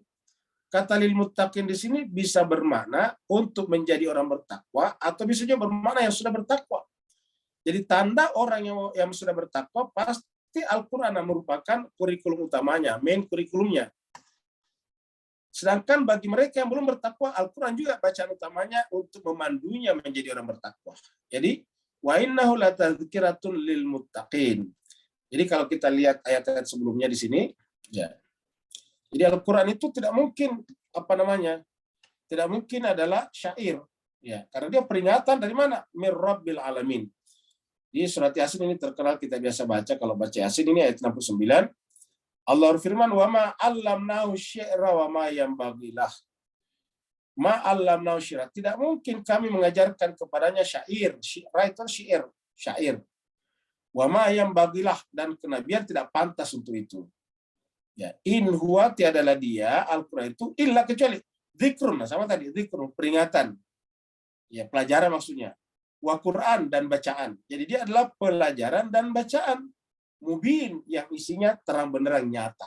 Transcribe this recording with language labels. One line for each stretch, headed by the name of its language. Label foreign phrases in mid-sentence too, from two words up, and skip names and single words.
Indonesian: Kata
Arabic: للمتقين
Indonesian: di sini bisa bermakna untuk menjadi orang bertakwa, atau bisa juga bermakna yang sudah bertakwa. Jadi tanda orang yang sudah bertakwa, pasti Al-Quran merupakan kurikulum utamanya, main kurikulumnya. Sedangkan bagi mereka yang belum bertakwa, Al-Quran juga bacaan utamanya untuk memandunya menjadi orang bertakwa.
Arabic: Jadi وإنه لتذكرة للمتقين.
Indonesian: Jadi kalau kita lihat ayat-ayat sebelumnya di sini, ya. Jadi Al-Quran itu tidak mungkin tidak mungkin adalah syair, ya, karena dia peringatan dari mana?
Arabic: من رب العالمين.
Indonesian: Di surat Yasin ini terkenal kita biasa baca, kalau baca Yasin ini ayat 69. Allah berfirman,
Arabic: "وما علمناه الشعر وما ينبغي له." ما علمناه الشعر.
Indonesian: Tidak mungkin kami mengajarkan kepadanya syair. Syi'ra itu syair.
Arabic: وما ينبغي له,
Indonesian: dan kenabian tidak pantas untuk itu. Ya,
Arabic: إن هو,
Indonesian: tiadalah dia Al-Qur'an itu illa kecuali dzikrun, sama tadi dzikrun, peringatan. Ya, pelajaran maksudnya.
Arabic: وقرآن,
Indonesian: dan bacaan. Jadi dia adalah pelajaran dan bacaan mubin, yang isinya terang benderang nyata.